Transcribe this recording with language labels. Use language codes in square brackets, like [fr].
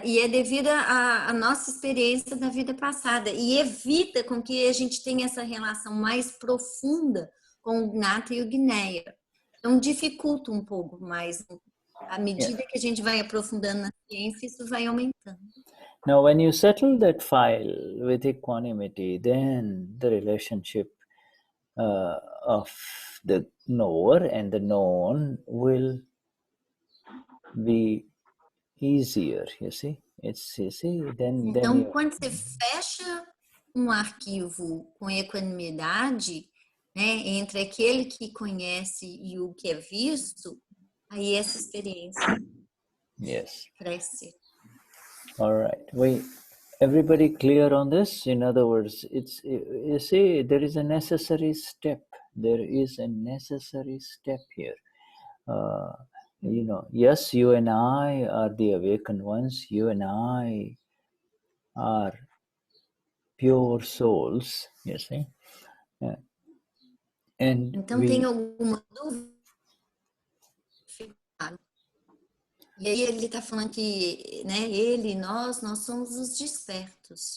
[pt] devido à nossa experiência da vida passada. E evita com que a gente tenha essa relação mais profunda com o Gnata e o gneya. Então, dificulta um pouco mais. À medida que a gente vai aprofundando na ciência, isso vai aumentando. [en] Now, when you settle that file with equanimity, then the relationship of the knower and the known will be easier, you see. [pt] Então, quando você fecha um arquivo com equanimidade, né, entre aquele que conhece e o que é visto, aí essa experiência cresce. [en] All right. Everybody clear on this? In other words, you see, there is a necessary step. There is a necessary step here. Yes, you and I are the awakened ones. You and I are pure souls, you see. [pt] Então, tem alguma dúvida? E aí ele está falando que, né, nós somos os despertos.